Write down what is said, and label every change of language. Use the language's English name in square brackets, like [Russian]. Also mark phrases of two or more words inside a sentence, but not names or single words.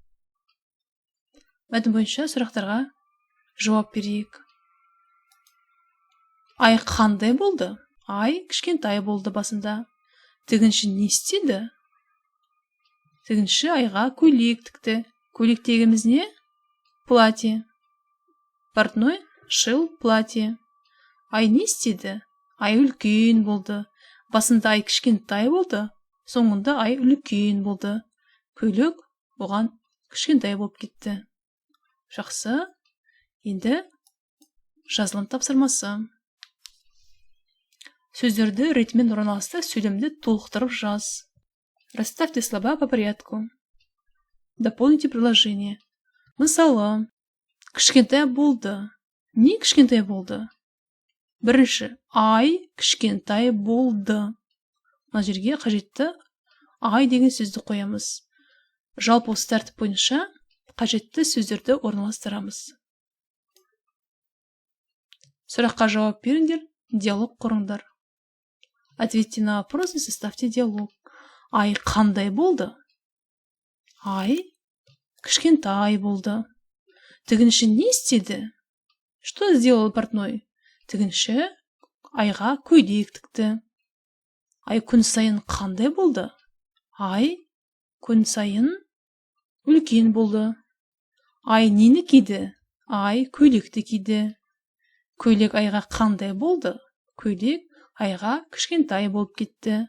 [Kazakh] Мәтін бойынша сұрақтарға жауап берейік. Ай қандай болды? Ай кішкентай болды басында. Тігінші не істеді? Тігінші айға көйлек тікті. Көйлектегіміз не? [Russian] Платье. Портной шил платье. [Kazakh] Ай не істеді? Ай үлкен болды. Басында ай кішкентай болды. Соңында ай үлкен болды. Көйлек оған кішкентай болып кетті. Жақсы. Енді жазылым тапсырмасы. Сөздерді ретімен орналастырып, сөйлемді толықтырып жаз. [Russian] Расставьте слова по порядку. Дополните предложение. [Kazakh] Мысалы, кішкентай болды. Не кішкентай болды? Бірінші, ай кішкентай болды. Мына жерге қажетті ай деген сөзді қоямыз. Жалпы осы тәртіп бойынша қажетті сөздерді орналастырамыз. Сұраққа жауап беріңдер, диалог құрыңдар. [Russian] Ответьте на вопрос и составьте диалог. [Kazakh] Ай қандай болды? Ай кішкентай болды. Тігінші не істеді? [Russian] Что сделал портной? [Kazakh] Тігінші айға көйлек тікті. Ай күн сайын қандай болды? Ай күн сайын үлкен болды. Ай нені киді? Ай көйлекті киді. Көйлек айға қандай болды? Көйлек айға кішкентай болып кетті.